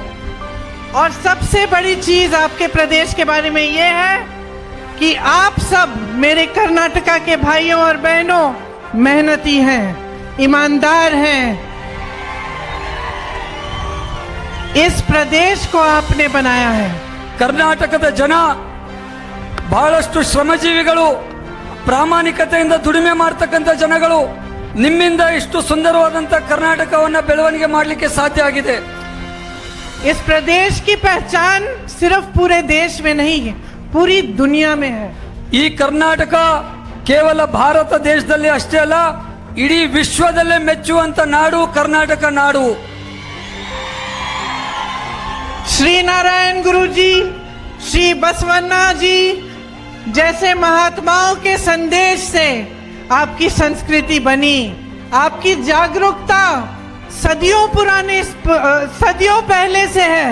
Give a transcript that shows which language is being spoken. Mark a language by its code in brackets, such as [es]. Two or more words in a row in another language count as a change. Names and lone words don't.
[hi] और सबसे बड़ी चीज आपके प्रदेश के बारे में ये है कि आप सब मेरे कर्नाटका के भाइयों और बहनों मेहनती हैं, ईमानदार हैं। इस प्रदेश को आपने बनाया है। [kn] कर्नाटकದ ಜನ ಬಹಳಷ್ಟು ಶ್ರಮಜೀವಿಗಳು, ಪ್ರಾಮಾಣಿಕತೆಯಿಂದ ದುಡಿಮೆ ಮಾಡತಕ್ಕಂತ ಜನಗಳು. ನಿಮ್ಮಿಂದ ಇಷ್ಟು ಸುಂದರವಾದಂತ ಕರ್ನಾಟಕವನ್ನ ಬೆಳವಣಿಗೆ ಮಾಡಲಿಕ್ಕೆ ಸಾಧ್ಯ ಆಗಿದೆ। [hi] इस प्रदेश की पहचान सिर्फ पूरे देश में नहीं है, पूरी दुनिया में है। [kn] ಈ ಕರ್ನಾಟಕ ಕೇವಲ ಭಾರತ ದೇಶದಲ್ಲಿ ಅಷ್ಟೇ ಅಲ್ಲ, ಇಡೀ ವಿಶ್ವದಲ್ಲೇ ಮೆಚ್ಚುವಂತ ನಾಡು ಕರ್ನಾಟಕ ನಾಡು। [hi] श्री नारायण गुरु जी, श्री बसवन्ना जी जैसे महात्माओं के संदेश से आपकी संस्कृति बनी, आपकी जागरूकता सदियों पुराने, सदियों पहले से है।